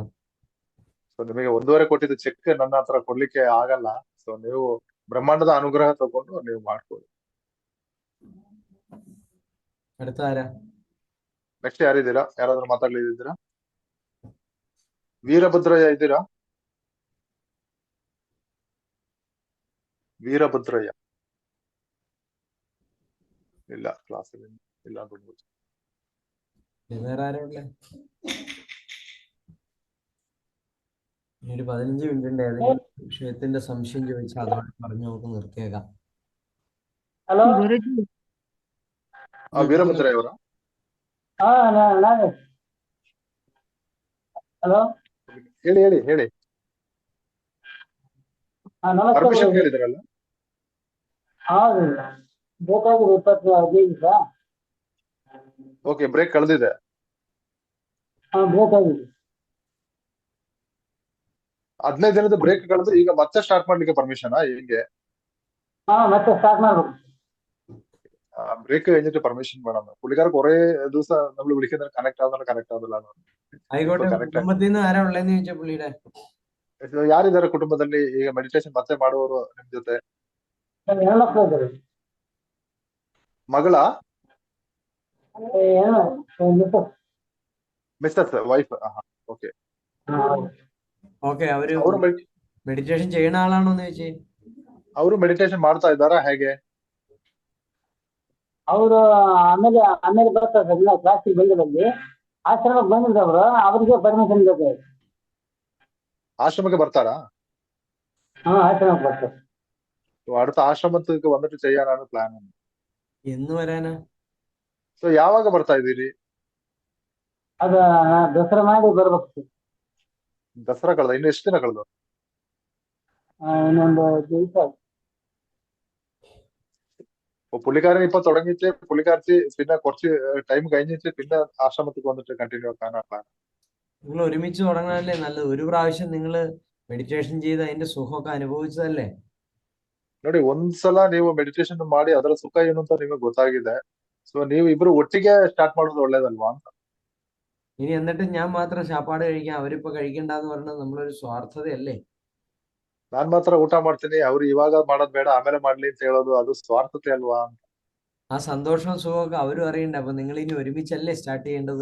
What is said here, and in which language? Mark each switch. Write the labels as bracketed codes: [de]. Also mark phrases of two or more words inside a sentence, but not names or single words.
[kn] ಸೊ ನಿಮಗೆ 1.5 ಕೋಟಿದು ಚೆಕ್ ನನ್ನ ಹತ್ರ ಕೊಡ್ಲಿಕ್ಕೆ ಆಗಲ್ಲ. ಸೊ ನೀವು ಬ್ರಹ್ಮಾಂಡದ ಅನುಗ್ರಹ ತಗೊಂಡು ನೀವು ಮಾಡ್ಕೊಳ್ಳಿ. [ml] അടുത്ത ആരാ? [kn] ನೆಕ್ಸ್ಟ್ ಯಾರಿದ್ದೀರಾ? ಯಾರಾದ್ರೂ ಮಾತಾಡ್ಲಿದ್ದೀರಾ? ವೀರಭದ್ರಯ್ಯ ಇದ್ದೀರಾ? ವೀರಭದ್ರಯ್ಯ ಇಲ್ಲ, ಕ್ಲಾಸ್ ಇಲ್ಲ ಅಂತ. [ml] വേറെ ആരാ ഉള്ളെ? ഇനി ഒരു 15 മിനിറ്റിന്റെ ഏതെങ്കിലും വിഷയത്തിന്റെ സംശയം ചോദിച്ചാൽ അതോടെ പറഞ്ഞു നമുക്ക് നിർത്തിയേക്കാം. [kn] ಹಲೋ ಗುರುಜಿ ವೀರಭದ್ರಯ್ಯ ಅವರ ನಾನು ಹಲೋ ಹೇಳಿ ಹೇಳಿ ಹೇಳಿ. ನಮಸ್ತೆ ಪರ್ಮಿಷನ್ ಗುರೂಜಿ. ಕೇಳಿದ್ರಲ್ಲ? ಹೌದು ಬೇಕಾಗಿದೆ 25 ದಿವಸ. ಓಕೆ, ಬ್ರೇಕ್ ಕಳೆದಿದೆ. ಬೇಕಾಗಿದೆ 15 ದಿನದ ಬ್ರೇಕ್ ಕಳೆದು ಈಗ ಮತ್ತೆ ಸ್ಟಾರ್ಟ್ ಮಾಡ್ಲಿಕ್ಕೆ ಪರ್ಮಿಷನ್ ಹೇಗೆ? ಮತ್ತೆ ಸ್ಟಾರ್ಟ್ ಮಾಡ್ಬೇಕು. [ml] ബ്രേക്ക് കഴിഞ്ഞിട്ട് പെർമിഷൻ വേണം. പുള്ളിക്കാർ കുറെ ദിവസം നമ്മൾ വിളിക്കുന്നത് കണക്ട് ആവുന്നില്ല. ആയിക്കോട്ടെ. കുടുംബത്തിൽ നിന്ന് ആരാ ഉള്ളതെന്ന് ചോദിച്ചാ പുള്ളിയുടെ [kn] ಯಾರಿದ್ದಾರೆ ಕುಟುಂಬದಲ್ಲಿ ಈಗ ಮೆಡಿಟೇಷನ್ ಮತ್ತೆ ಮಾಡುವವರು ನಿಮ್ ಜೊತೆ? ಹೆಣ್ಮಕ್ಳು ಇದ್ದಾರೆ. ಮಗಳ ಮಿಸ್ಸಸ್ ವೈಫ್? ಓಕೆ [ml] ഓക്കെ. അവര് [kn] ಅವರು [ml] മെഡിറ്റേഷൻ ചെയ്യുന്ന ആളാണോന്ന് ചോദിച്ചേ. [kn] ಅವರು ಮೆಡಿಟೇಷನ್ ಮಾಡ್ತಾ ಇದ್ದಾರಾ ಹೇಗೆ? ಅವರು ಆಮೇಲೆ ಬರ್ತಾರೆ. ಕ್ಲಾಸಿಗೆ ಬಂದಿರಲ್ಲಿ ಆಶ್ರಮಕ್ಕೆ ಬಂದಿದ್ರು ಅವರು. ಅವರಿಗೆ ಪರ್ಮಿಷನ್ ಬೇಕು. ആശ്രമಕ್ಕೆ ಬರ್ತಾರಾ? ആശ്രമಕ್ಕೆ ಬರ್ತಾರೆ. [ml] അടുത്ത ആശ്രമത്തിലേക്ക് വന്നിട്ട് ചെയ്യാനാണ് പ്ലാൻ. എന്ന് വരാനാ? [kn] ಸೊ ಯಾವಾಗ ಬರ್ತಾ ಇದ್ದೀರಿ? ಅದ ದಸರಾ ಮಾಡಿ ಬರ್ಬೇಕು. ദസറ ಕಳೆದ ಇನ್ನು ಎಷ್ಟು ದಿನ ಕಳೆದು? ಇನ್ನೊಂದು ದಿವಸ. [ml] പുള്ളിക്കാരൻ ഇപ്പൊ തുടങ്ങിയിട്ട് പുള്ളിക്കാരത്തി പിന്നെ കുറച്ച് ടൈം കഴിഞ്ഞിട്ട് പിന്നെ ആശ്രമത്തിലേക്ക് വന്നിട്ട് കണ്ടിന്യൂ ആക്കാനാണ് പ്ലാൻ. നിങ്ങൾ ഒരുമിച്ച് തുടങ്ങാനല്ലേ നല്ലത്. ഒരു പ്രാവശ്യം നിങ്ങൾ മെഡിറ്റേഷൻ ചെയ്ത് അതിന്റെ സുഖമൊക്കെ അനുഭവിച്ചതല്ലേ. [kn] ನೋಡಿ, ಒಂದ್ಸಲ ನೀವು ಮೆಡಿಟೇಷನ್ ಮಾಡಿ ಅದರ ಸುಖ ಏನು ಅಂತ ನಿಮಗೆ ಗೊತ್ತಾಗಿದೆ. ಸೊ ನೀವು ಇಬ್ರು ಒಟ್ಟಿಗೆ ಸ್ಟಾರ್ಟ್ ಮಾಡೋದು ಒಳ್ಳೇದಲ್ವಾ ಅಂತ. [ml] ഇനി എന്നിട്ട് ഞാൻ മാത്രം ശാപ്പാട് കഴിക്കാം, അവരിപ്പോ കഴിക്കണ്ടെന്ന് പറഞ്ഞത് നമ്മളൊരു സ്വാർത്ഥതയല്ലേ. [kn] ನಾನ್ ಮಾತ್ರ ಊಟ ಮಾಡ್ತೀನಿ, ಅವ್ರು ಇವಾಗ ಮಾಡೋದ್ ಬೇಡ ಆಮೇಲೆ ಮಾಡ್ಲಿ ಅಂತ ಹೇಳೋದು ಅದು ಸ್ವಾರ್ಥತೆ ಅಲ್ವಾ ಅಂತ. [ml] ആ സന്തോഷവും സുഖമൊക്കെ അവരും അറിയണ്ടേ. അപ്പൊ നിങ്ങൾ ഇനി ഒരുമിച്ചല്ലേ സ്റ്റാർട്ട് ചെയ്യേണ്ടത്.